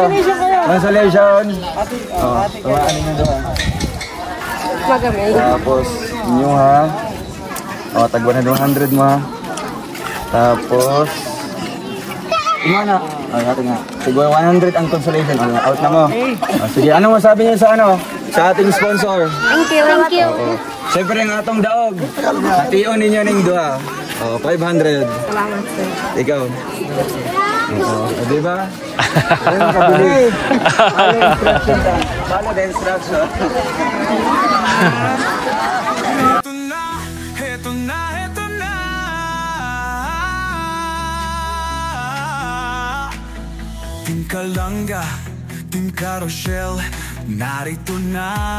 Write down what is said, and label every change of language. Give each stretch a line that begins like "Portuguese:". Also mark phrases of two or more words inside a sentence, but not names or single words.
Cebuano: Consolation. Tumaan ninyo duha. Tapos inyo ha. Tag 100 mo ha. Tapos Imana. Hati nga. Siguro 100 ang consolation. Out na mo.
Filipino: Sige, anong masabi niyo sa sa ating sponsor?
English: Thank you.
Cebuano: Siyempre ang atong daog. Hation ninyo ning duha. 500. Salamat sir.
Filipino: Ikaw. Di ba? Ano kabili?
English: Follow the instruction.
Filipino: Heto na. Team Kalanga, Team Carousel, narito na.